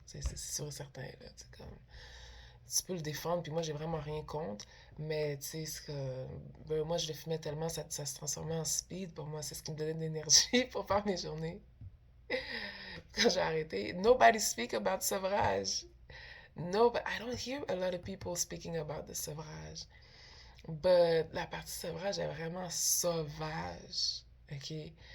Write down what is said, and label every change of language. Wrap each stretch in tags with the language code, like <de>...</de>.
<fr>Tu sais, c'est sûr et certain, là. C'est comme... Tu peux le défendre, puis moi, j'ai vraiment rien contre. Mais, tu sais, ben, moi, je le fumais tellement, ça se transformait en speed. Pour moi, c'est ce qui me donnait de l'énergie pour faire mes journées. Quand j'ai arrêté,</fr> <en>nobody speak about</en> <fr>sevrage.</fr> <en>No, but I don't hear a lot of people speaking about the sevrage.</en> <fr>But la partie sevrage est vraiment sauvage. OK?</fr>